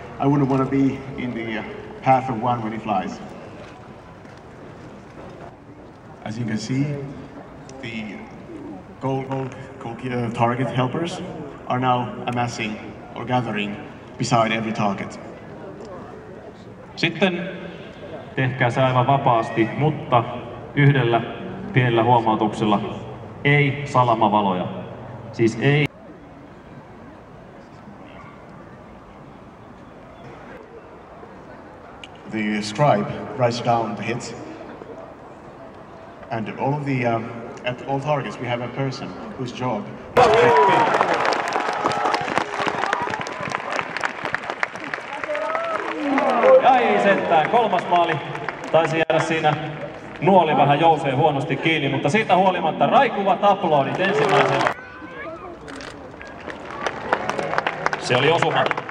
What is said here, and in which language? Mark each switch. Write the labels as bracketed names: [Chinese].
[English] I wouldn't want to be in the path of one when he flies. As you can see, the gold target helpers are now amassing or gathering beside every target. [Finnish] Sitten tehkää se aivan vapaasti, mutta yhdellä pienellä huomautuksella: ei salamavaloja. Siis ei. [English] The scribe writes down the hits, and all of the at all targets we have a person whose job is to take [Finnish] Ai sentään, kolmas maali. Taisi jäädä siinä nuoli vähän jousee huonosti kiinni, mutta siitä huolimatta raikuvat aplodit ensimmäisenä. Se oli osuma.